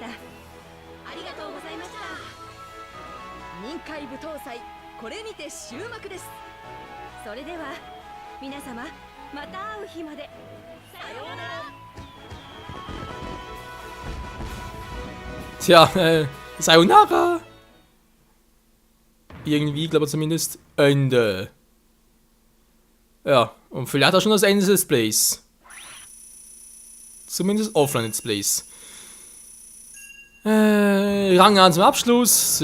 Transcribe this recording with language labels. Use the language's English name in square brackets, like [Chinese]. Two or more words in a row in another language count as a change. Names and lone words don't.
[Japanese] ありがとうございました。臨海舞踏祭、これにて終幕です。それでは皆様、また会う日まで。さようなら。 [German] Tja, Sayonara. Irgendwie, glaube ich zumindest, Ende. Ja, und vielleicht auch schon das Ende des Displays. Zumindest Offline-Let's Plays. Rang 1 zum Abschluss.